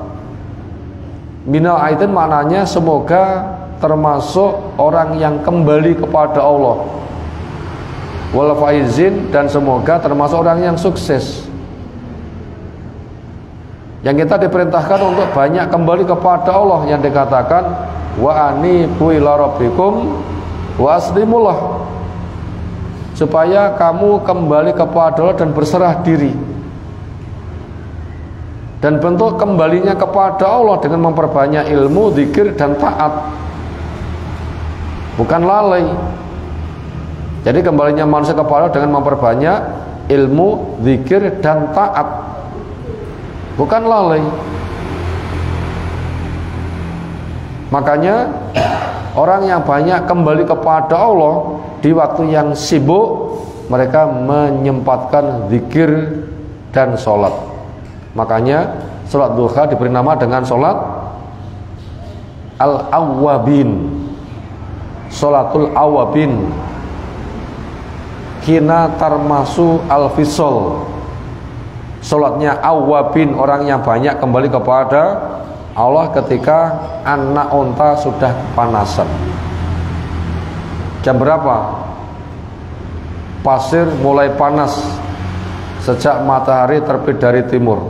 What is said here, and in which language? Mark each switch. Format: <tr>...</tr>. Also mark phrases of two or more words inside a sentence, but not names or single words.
<ar>من العائدين</ar> <id>maknanya semoga termasuk orang yang kembali kepada Allah.</id> <ar>والفائزين,</ar> <id>dan semoga termasuk orang yang sukses. Yang kita diperintahkan untuk banyak kembali kepada Allah, yang dikatakan</id> <ar>وأنيبوا إلى ربكم وأسلموا له,</ar> <id>supaya kamu kembali kepada Allah dan berserah diri. Dan bentuk kembalinya kepada Allah dengan memperbanyak ilmu, zikir, dan taat, bukan lalai. Jadi kembalinya manusia kepada Allah dengan memperbanyak ilmu, zikir, dan taat, bukan lalai. Makanya orang yang banyak kembali kepada Allah di waktu yang sibuk, mereka menyempatkan zikir dan sholat. Makanya sholat duha diberi nama dengan sholat al-awwabin,</id> <ar>صلاة الأوابين حين ترمض الفصال.</ar> <id>Sholatnya awwabin, orang yang banyak kembali kepada Allah ketika anak unta sudah kepanasan. Jam berapa? Pasir mulai panas sejak matahari terbit dari timur.</id>